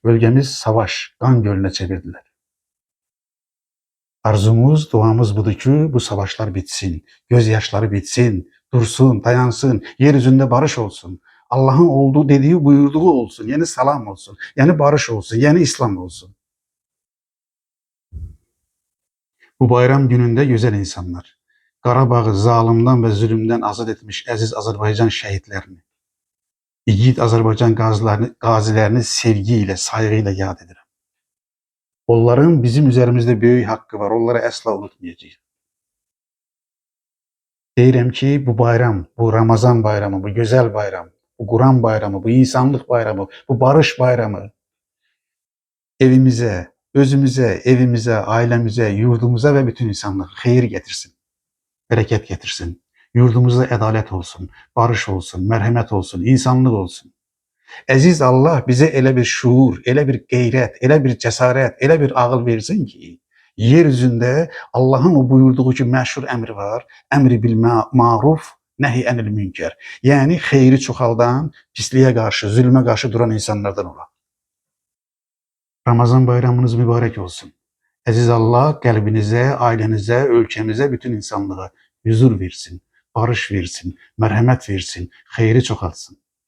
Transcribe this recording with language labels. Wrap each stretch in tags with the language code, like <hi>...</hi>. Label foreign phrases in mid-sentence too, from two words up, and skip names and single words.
<tr>Bölgemiz savaş, kan gölüne çevirdiler. Arzumuz, duamız budur ki bu savaşlar bitsin, gözyaşları bitsin, dursun, dayansın, yeryüzünde barış olsun. Allah'ın olduğu dediği, buyurduğu olsun, yeni salam olsun, yeni barış olsun, yeni İslam olsun.</tr> <az>Bu bayram gününde güzel insanlar, Qarabağı zalimden ve zulümden azad etmiş əziz Azərbaycan şəhidlərini, İgid Azərbaycan qazilərini</az> <tr>sevgiyle, saygıyla</tr> <az>yad edirəm.</az> <tr>Onların bizim üzerimizde büyük hakkı var, onları asla unutmayacağız.</tr> <az>Deyirəm ki</az> <tr>bu bayram, bu Ramazan bayramı, bu güzel bayram, bu Kur'an bayramı, bu insanlık bayramı, bu barış bayramı evimize, özümüze, evimize, ailemize, yurdumuza ve bütün insanlık hayır getirsin, bereket getirsin. Yurdumuzda adalet olsun, barış olsun, merhamet olsun, insanlık olsun.</tr> <az>Əziz Allah bize elə bir şuur, elə bir qeyrət, elə bir cesaret, elə bir ağıl versin ki,</az> <tr>yeryüzünde Allah'ın o buyurduğu</tr> <az>ki məşhur əmri var,</az> <ar>أمر بالمعروف، نهي عن المنكر.</ar> <tr>Yani</tr> <az>xeyri çoxaldan,</az> <tr>pisliğe karşı, zulme karşı duran insanlardan olan. Ramazan bayramınız mübarek olsun.</tr> <az>Əziz Allah qəlbinizə, ailenize, ölkəmizə, bütün insanlığa</az> <tr>huzur versin, barış versin, merhamet versin,</tr> <az>xeyri çoxalsın.</az>